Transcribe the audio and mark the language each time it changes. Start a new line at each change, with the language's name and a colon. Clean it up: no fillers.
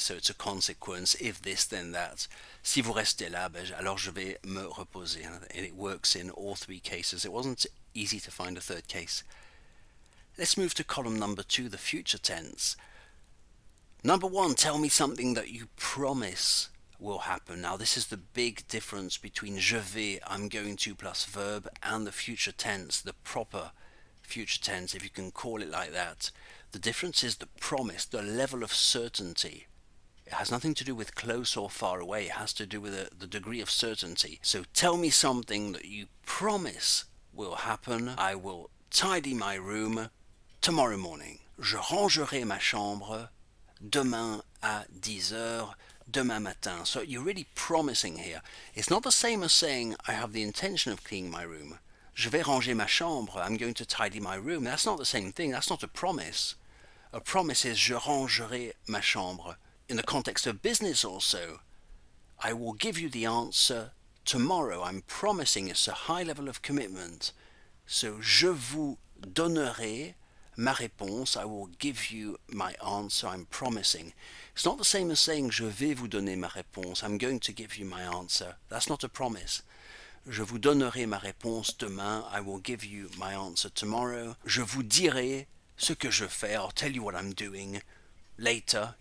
English: So it's a consequence, if this, then that.
French: Si vous restez là, alors je vais me reposer.
English: And it works in all three cases. It wasn't easy to find a third case. Let's move to column number 2, the future tense. Number 1, tell me something that you promise will happen. Now this is the big difference between je vais, I'm going to plus verb, and the future tense, the proper future tense, if you can call it like that. The difference is the promise, the level of certainty. It has nothing to do with close or far away, it has to do with the degree of certainty. So tell me something that you promise will happen. I will tidy my room tomorrow morning.
French: Je rangerai ma chambre demain à 10h, demain matin.
English: So you're really promising here. It's not the same as saying I have the intention of cleaning my room.
French: Je vais ranger ma chambre.
English: I'm going to tidy my room. That's not the same thing. That's not a promise. A promise is
French: je rangerai ma chambre.
English: In the context of business also, I will give you the answer tomorrow. I'm promising. It's a high level of commitment.
French: So je vous donnerai ma réponse.
English: I will give you my answer. I'm promising. It's not the same as saying
French: je vais vous donner ma réponse.
English: I'm going to give you my answer. That's not a promise.
French: Je vous donnerai ma réponse demain.
English: I will give you my answer tomorrow.
French: Je vous dirai ce que je fais.
English: I'll tell you what I'm doing later.